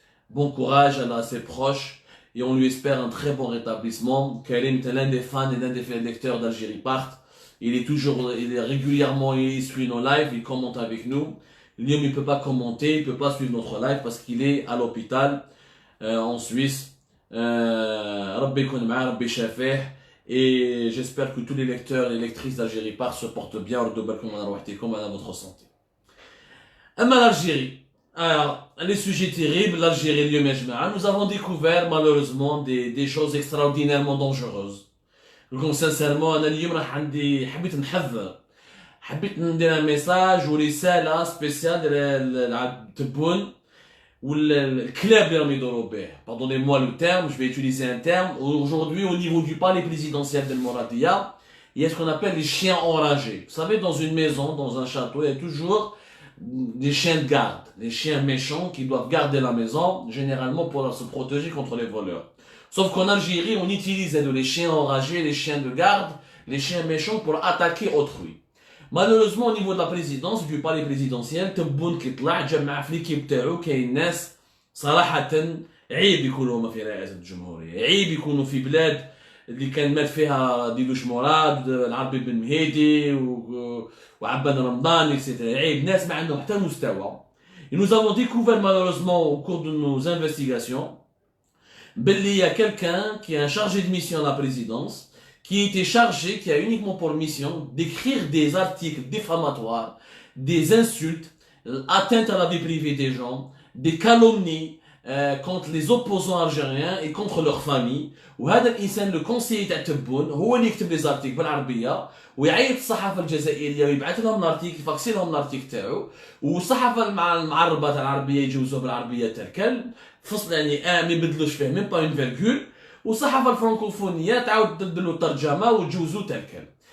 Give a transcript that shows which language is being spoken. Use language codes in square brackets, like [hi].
[fr] Bon courage à ses proches et on lui espère un très bon rétablissement. Karim est l'un des fans et l'un des lecteurs d'Algérie Part. Il est régulièrement, il suit nos lives, il commente avec nous. Lui, il ne peut pas commenter, il ne peut pas suivre notre live parce qu'il est à l'hôpital en Suisse. [ar] Rabbi يكون معاه, Rabbi شافيه. [fr] Et j'espère que tous les lecteurs et lectrices d'Algérie Part se portent bien. [ar] ردوا بالكم على روحتكم على [fr] votre santé. [ar] أما [fr] l'Algérie. Alors, les sujets terribles, l'Algérie, nous avons découvert malheureusement des choses extraordinairement dangereuses. Donc sincèrement, [ar] أنا اليوم راح عندي حبيت نحذر. حبيت ندير [fr] un message [ar] ورسالة spéciale للتبون والكلاب اللي راهم يدوروا به. [fr] Pardonnez-moi le terme, je vais utiliser un terme. Aujourd'hui, au niveau du palais présidentiel de Mouradia, il y a ce qu'on appelle les chiens enragés. Vous savez, dans une maison, dans un château, il y a toujours des chiens de garde, les chiens méchants qui doivent garder la maison, généralement pour se protéger contre les voleurs. Sauf qu'en Algérie, on utilisait les chiens enragés, les chiens de garde, les chiens méchants pour attaquer autrui. Malheureusement, au niveau de la présidence, du palais présidentiel, [ar] تبون كيطلع جمع في l'équipe تاعو كاين ناس صراحة عيب يكونوا هما في رئاسة الجمهورية، عيب يكونوا في بلاد اللي كان مات فيها ديدوش مراد، العربي بن مهيدي وعبان رمضان etc. عيب ناس ما عندهم حتى مستوى. [fr] Et nous avons découvert malheureusement au cours de nos investigations qu'il y a quelqu'un qui est un chargé de mission à la présidence qui était chargé, qui a uniquement pour mission d'écrire des articles diffamatoires, des insultes, atteintes à la vie privée des gens, des calomnies, contre les opposants algériens et contre leurs familles. [ar] وهذا الانسان لو كونسيي تاع تبون هو اللي يكتب لي زارتيك بالعربيه ويعيط الصحافه الجزائريه ويبعث لهم الارتيكل يفاكسي لهم الارتيكل تاعو والصحافه المعربه تاع العربيه يجوزوه بالعربيه تاع الكلب فصل يعني ما يبدلوش فيه ميم با اون فيرغول والصحافه الفرنكوفونيه تعاود تبدل له الترجمه وتجوزو تاع الكلب.